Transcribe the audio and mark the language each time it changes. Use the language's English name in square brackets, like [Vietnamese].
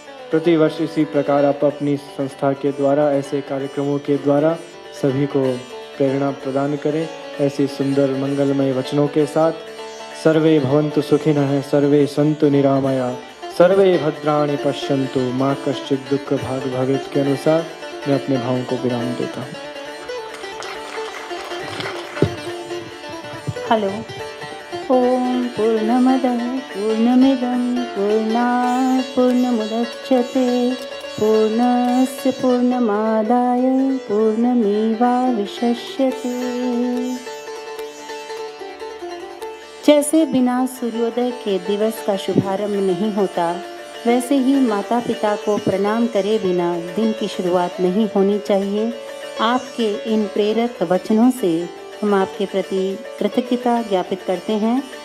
[Hindi] प्रति वर्ष इसी प्रकार आप अपनी संस्था के द्वारा, ऐसे कार्यक्रमों के द्वारा सभी को प्रेरणा प्रदान करें। ऐसे सुंदर मंगलमय वचनों के साथ [Sanskrit] सर्वे भवन्तु सुखिनः, सर्वे सन्तु निरामया, सर्वे भद्राणि पश्यन्तु, माँ कश्चित् दुःख भाग भवेत् [Hindi] के अनुसार मैं अपने भावों को विराम देता हूँ। [English] Hello. [Sanskrit] ओम पूर्णमदः पूर्णमिदं पूर्णात् पूर्णमुदच्यते पूर्णस्य पूर्णमादाय पूर्णमेवावशिष्यते। [Hindi] जैसे बिना सूर्योदय के दिवस का शुभारंभ नहीं होता, वैसे ही माता पिता को प्रणाम करे बिना दिन की शुरुआत नहीं होनी चाहिए। आपके इन प्रेरक वचनों से हम आपके प्रति कृतज्ञता ज्ञापित करते हैं।